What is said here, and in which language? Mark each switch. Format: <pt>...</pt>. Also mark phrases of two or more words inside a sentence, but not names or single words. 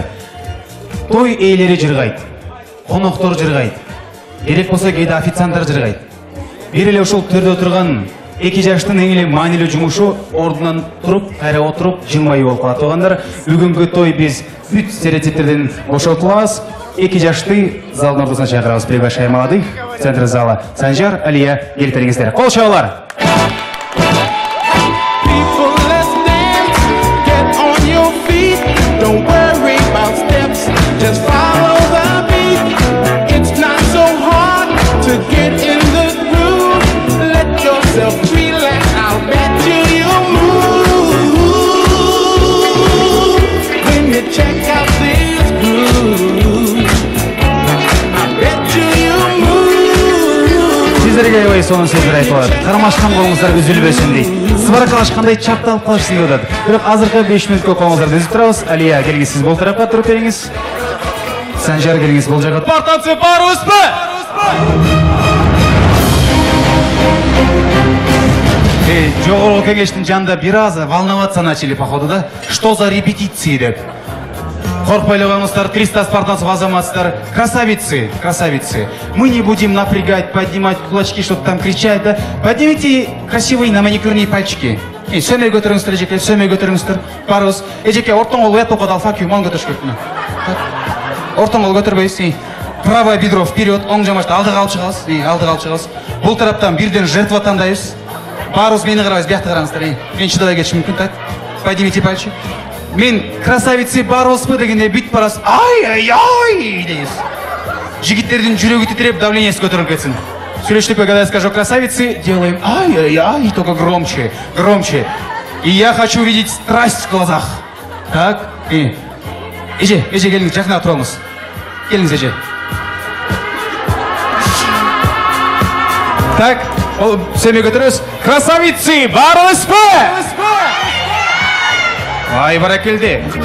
<ky>Той ээлери жыргайт, коноктор жыргайт, керек болсо кээде официанттар жыргайт. Бир эле ушул төрдө отурган 2 жаштын эң эле маанилүү жумушу ордунан туруп, кайра отуруп, жылмайуу болуп калат. Туугандар, бүгүнкү той биз бүт стереотиптерден бошотулабыз. 2 жашты залдын ортосуна чакырабыз.</ky> <ru>Приглашаем молодых. Центр зала Санжар, Алия,</ru> <ky>келиңиздер. Кол чабуулар.</ky> <en>Don't worry about Just follow the beat. It's not so hard to get in the groove. Let yourself relax. I'll bet you'll move when you check out this groove. I bet you'll move.</en> <ky>Sizlerге ой сонун сөздөр айтып алат. Кармашкан колуңуздар үзүлбөсүн дейт. Сыбаркалашкандай чапталып калышсын деп атат. Бирок азыркы 5 мүнөткө колуңуздарды үзүп турабыз. Алия, келиңиз, сиз бул тарапка туруп бериңиз. Санжар, келиңиз, бул жакка. Спартанцы барыбызбы? Жогорку кеңештин жанында бир аз</ky> <ru>волноваться начали, походу, да? Что за репетиции деп.</ru> <ky>Коркпайлабаңыздар, 300 спартанцев азаматсыздар.</ky> <ru>Красавицы, красавицы. Мы не будем напрягать, поднимать кулачки, что-то там кричать, да? Поднимите красивые на маникюрные пальчики.</ru> <ky>Сөмей көтөрүңүздөр, эжеке, сөмей көтөрүңүздөр. Барыбыз. Эжеке, ортоң кол уят окуп алфа күймөн көтөрүш керек. Ортоң кол көтөрбөйсүз.</ky> <ru>Правое бедро вперед,</ru> <ky>оң жамашты алдыга алып чыгабыз. Алдыга алып чыгабыз. Бул тараптан бирден жертва тандайбыз. Барыбыз мени карабыз, биякты караңыздар. Мен чыдабай кетишим мүмкүн, так?</ky> <ru>Поднимите пальчик.</ru> <ky>Мен красавицы барбызбы дегенде бүт барасыз. Ай-ай-ай дейсиз. Жигиттердин жүрөгү титиреп, давлениеси көтөрүлүп кетсин. Сүйлөштүкпү,</ky> <ru>когда я скажу красавицы, делаем ай-ай-ай, только громче, громче. И я хочу видеть страсть в глазах. Так?</ru> <ky>Эже, келиңиз, жакына турабыз. Келиңиз, эже. Так, сөмей көтөрөбүз. Красавицы барбызбы? Ай, баракелди.</ky>